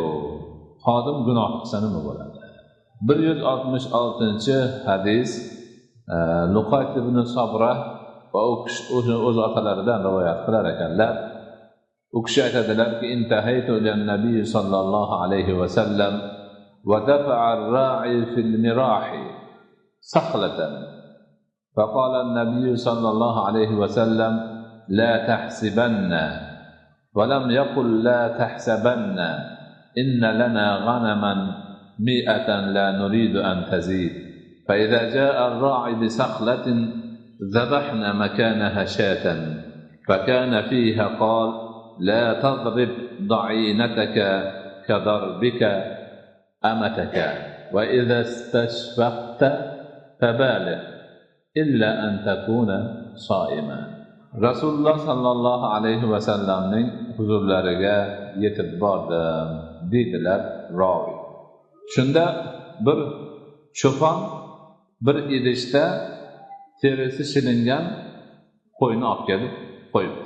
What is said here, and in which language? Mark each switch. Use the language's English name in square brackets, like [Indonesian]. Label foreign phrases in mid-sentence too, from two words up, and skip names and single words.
[Uzbek] Xodim gunoh qilsa nima bo'ladi? 166-hadis Luqayt ibn Sabra va o'z otalaridan rivoyat qilar ekanlar. U kishi aytadilarki, [Arabic] انتهيت إلى النبي صلى الله عليه وسلم ودفع الراعي في المراح سخلة. فقال النبي صلى الله عليه وسلم لا تحسبن ولم يقل لا تحسبن إن لنا غنما 100 لا نريد أن تزيد فإذا جاء الراعي بسخلة ذبحنا مكانها شاة فكان فيها قال لا تضرب ضعينتك كضربك أمتك وإذا استشفقت فبالغ إلا أن تكون صائما. [Uzbek] Rasululloh [Arabic] صلى الله عليه وسلم [Uzbek] huzurlariga yetib bordim dedilar ravi. Shunda bir cho'pon bir idishda terisi shilingan qo'yni olib kelib qo'yibdi.